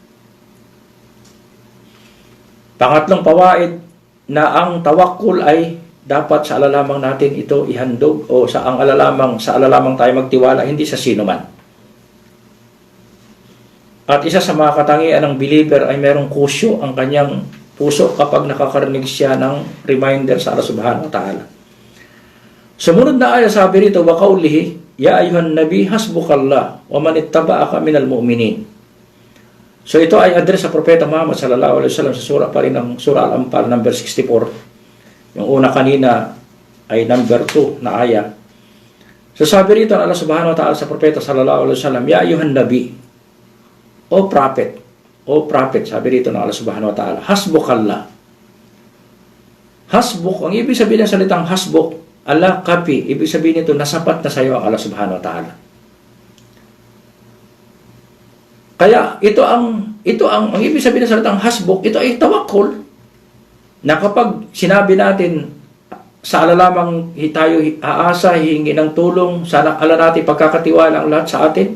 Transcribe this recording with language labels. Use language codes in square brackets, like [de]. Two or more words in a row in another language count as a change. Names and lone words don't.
[tl] Pangatlong pawaid na ang tawakkul ay dapat sa Allah lamang natin ito ihandog o sa Allah lamang tayo magtiwala, hindi sa sino man. At isa sa mga katangian ng believer ay merong kusyo ang kanyang puso kapag nakakarinig siya ng reminder sa Allah [ar] سبحانه وتعالى. [tl] Sumunod na aya sabi rito, [ar] وقوله يا أيها النبي حسبك الله ومن اتبعك من المؤمنين. [tl] So ito ay address sa Propeta Muhammad [ar] صلى الله عليه وسلم [tl] sa surah pa rin ng Surah Al-Anfal number 64. Yung una kanina ay number 2 na aya. So sabi rito ng Allah [ar] سبحانه وتعالى [tl] sa Propeta [ar] صلى الله عليه وسلم, يا أيها النبي, [en] o prophet, [tl] sabi rito ng Allah [ar] سبحانه وتعالى, [tl] hasbukallah. Hasbuk, ang ibig sabihin ng salitang hasbuk, Allah kapi, ibig sabihin nito, nasapat na sa iyo ang Allah [ar] سبحانه وتعالى. [tl] Kaya ito ang ibig sabihin ng salitang hasbuk, ito ay tawakkul. Na kapag sinabi natin sa Allah lamang tayo aasa, hihingi ng tulong, sana Allah natin pagkakatiwala ang lahat sa atin.